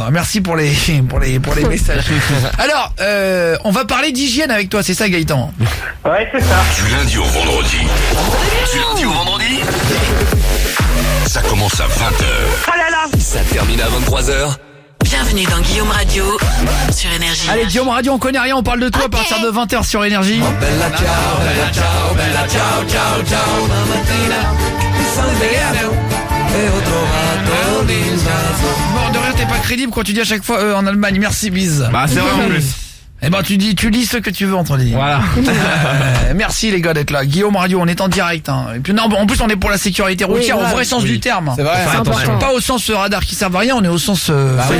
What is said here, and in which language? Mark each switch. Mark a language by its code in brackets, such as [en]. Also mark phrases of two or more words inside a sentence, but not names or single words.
[fr] Merci pour les messages. Alors on va parler d'hygiène avec toi, c'est ça Gaëtan? Ouais, c'est ça. Du lundi au vendredi. Du lundi au vendredi. Ça commence à 20h. Oh là là. Ça termine à 23h. Bienvenue dans Guillaume Radio sur Énergie. Allez Guillaume Radio, on connaît rien, on parle de toi à partir de 20h sur Énergie. [it] Bella ciao, bella ciao, bella ciao, ciao, ciao. Una mattina mi sono svegliato e ho trovato l'insato. [fr] Mort de rire, t'es pas crédible quand tu dis à chaque fois en Allemagne, merci bise. Bah c'est vrai en plus. Eh ben tu lis ce que tu veux entre les lignes. Voilà. Merci les gars d'être là. Guillaume Radio, on est en direct. Hein. Et puis non, en plus on est pour la sécurité routière Oui, au voilà. vrai sens du terme. C'est vrai. C'est important. Pas au sens radar qui servent à rien, on est au sens faites